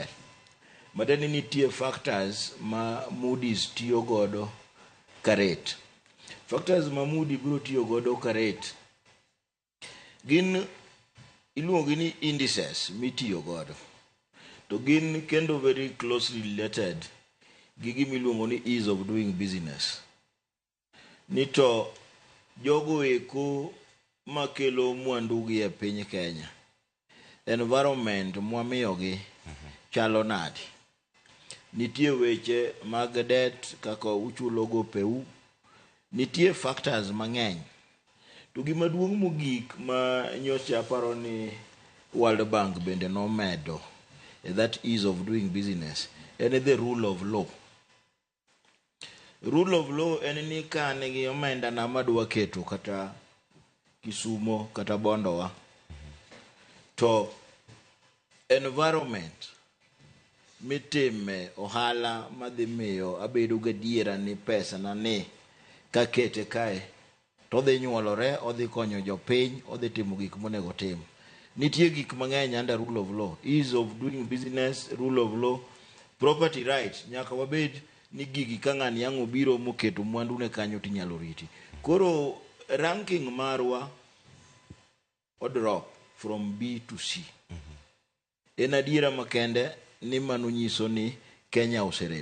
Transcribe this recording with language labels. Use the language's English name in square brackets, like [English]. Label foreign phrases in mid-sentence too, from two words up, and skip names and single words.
[Luo (Kenya and Tanzania)] Matiende ni nitie factors ma Moody's tiyo godo karet. Factors ma Moody biro tiyo godo karet gin iluongo ni indices mitiyo godo, to gin kendo [English] very closely related [Luo (Kenya and Tanzania)] gi gimiluongo ni [English] ease of doing business. [Luo (Kenya and Tanzania)] Ni to jogo eko makelo mwandu gi e piny Kenya, environment mwamiyogi chalo nadi. Nitie weche mag det kaka uchulo gopeu, nitie factors mang'eny. To gima duong' mogik ma nyocha aparo ni World Bank bende nomedo [English] that ease of doing business [Luo (Kenya and Tanzania)] en [English] the rule of law. Rule of law [Luo (Kenya and Tanzania)] en ni ka nigi omenda na madwa keto kata Kisumo kata Bondowa, to environment mitime ohala madhi miyo abedo gadiera ni pesa na ni kakete kae to dhi nyuolore, odhi konyo jopiny, odhi timo gik monego tim. Nitie gik mang'eny [English] under rule of law, ease of doing business, rule of law, property right. [Luo (Kenya and Tanzania)] Nyaka wabed ni gigi ka ng'ani yang' obiro moketo mwandu ne kanyo tinyalo riti. Koro ranking marwa odrop [English] from B to C. [Luo (Kenya and Tanzania)] En adiera makende ni mano nyiso ni Kenya oserem.